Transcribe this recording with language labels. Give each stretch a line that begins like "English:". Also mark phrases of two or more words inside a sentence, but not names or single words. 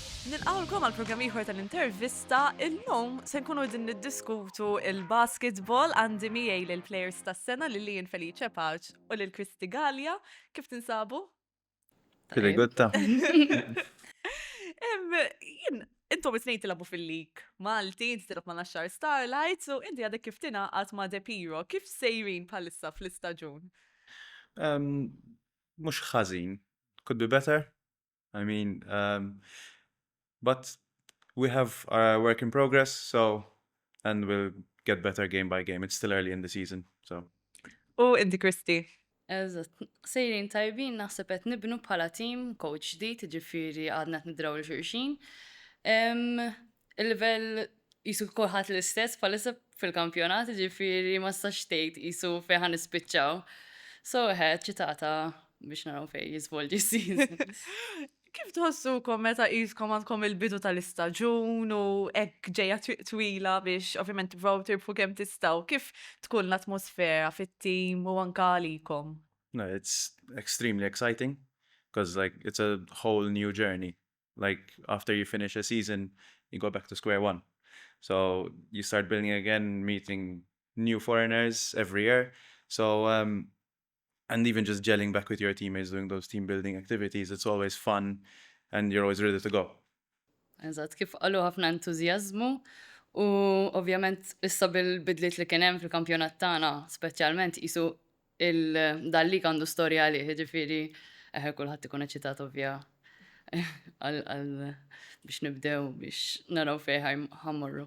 Maltese: Nilqawlkom għal programm ieħor tal-intervista. Illum se nkunu din niddiskutu il-basketball għandi miegħi lill-plejers tas-sena lil Felice Pace u lil Kristy Galea. Kif tinsabu?
English: Pretty good ta.
Maltese: Intom it-tnejn tilgħabu fil-lig Malti, inti tilgħab ma' Naxxar Starlites u inti għadek kif tingħaqad ma' Depiro. Kif sejrin bħalissa fl-istaġun? Mhux ħażin.
English: Could be better. I mean, but we have our work in progress, and we'll get better game by game. It's still early in the season, so.
Maltese: U inti Kristy? Eżatt, sejrin tajbin naħseb qed nibnu bħala tim, coach ġdid, ġifieri għadna qed nidraw lil xulxin. Il-livell qisu kulħadd l-istess bħalissa fil-kampjonat, ġifieri ma stax tgħid qisu fejn ħa nispiċċaw. So ċitata biex naraw fejn jiżvolġi s-season. Kif tħossukom meta qiskom għandkom il-bidu tal-istaġun u hekk ġejja twila biex ovvjament tippruvaw tirbħu kemm tistgħu, kif tkun l-atmosfera fit-tim u anke għalikom?
English: No, it's extremely exciting because it's a whole new journey. After you finish a season, you go back to square one. So you start building again, meeting new foreigners every year. So and even just gelling back with your teammates, doing those team building activities, it's always fun and you're always ready to go.
Maltese: Eżatt, kif qalu ħafna entużjażmu u ovvjament issa bil-bidliet li kien hemm fil-kampjonat tagħna, speċjalment qisu dal-lig għandu storja għalih, ġifieri kulħadd ikun eċitat ovvja biex nibdew biex naraw fejn ħammorru.